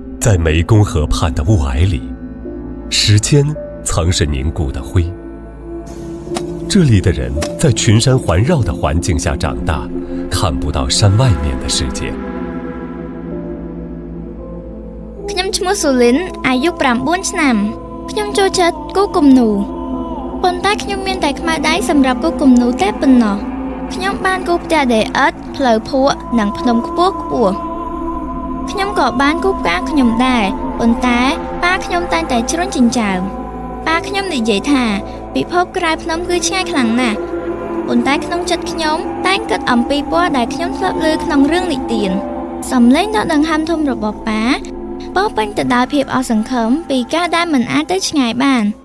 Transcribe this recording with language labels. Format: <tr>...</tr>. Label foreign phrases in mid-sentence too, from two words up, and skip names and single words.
<zh>在湄公河畔的雾霭里，时间曾是凝固的灰。这里的人在群山环绕的环境下长大，看不到山外面的世界。</zh> <km>ខ្ញុំឈ្មោះសូលីន អាយុ 9 ឆ្នាំ ខ្ញុំចូលចិត្តគូគំនូរ ប៉ុន្តែខ្ញុំមានតែខ្មៅដៃសម្រាប់គូគំនូរតែប៉ុណ្ណោះ ខ្ញុំបានគូ ផ្ទះដីឥដ្ឋ ផ្លូវភក់ និងភ្នំខ្ពស់ខ្ពស់ ខ្ញុំក៏បានគូផ្កាខ្ញុំដែរ ប៉ុន្តែប៉ាខ្ញុំតែងតែជ្រុញចិញ្ចើម ប៉ាខ្ញុំនិយាយថា ពិភពក្រៅភ្នំគឺឆ្ងាយខ្លាំងណាស់ ប៉ុន្តែក្នុងចិត្តខ្ញុំតែងគិតអំពីពណ៌ដែលខ្ញុំធ្លាប់ឮក្នុងរឿងនិទាន សំឡេងដ៏ដង្ហើមធំរបស់ប៉ា ពោរពេញទៅដោយភាពអស់សង្ឃឹមពីការដែលមិនអាចទៅឆ្ងាយបាន</km>